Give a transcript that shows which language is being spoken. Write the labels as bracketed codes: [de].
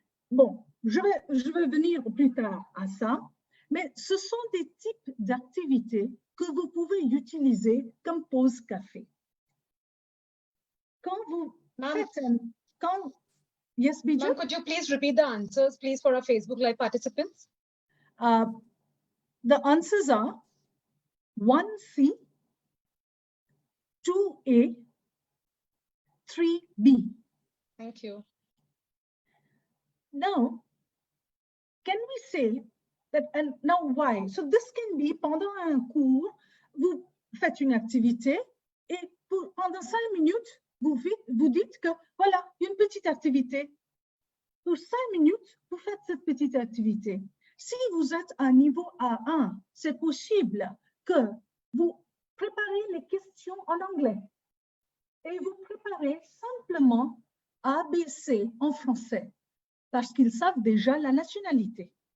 [fr] Bon, je vais venir plus tard à ça, mais ce sont des types d'activités que vous pouvez utiliser comme pause café. Quand vous faites yes, Bija? [en] Ma'am, could you please repeat the answers, please, for our Facebook Live participants? The answers are 1C, 2A, 3B. Thank you. Now, can we say that, and now why? So this can be [fr] pendant un cours, vous faites une activité et pendant 5 minutes, vous dites que voilà, une petite activité. Pour 5 minutes, vous faites cette petite activité. Si vous êtes à niveau A1, c'est possible que vous préparez les questions en anglais et vous préparez simplement ABC en français parce qu'ils savent déjà la nationalité.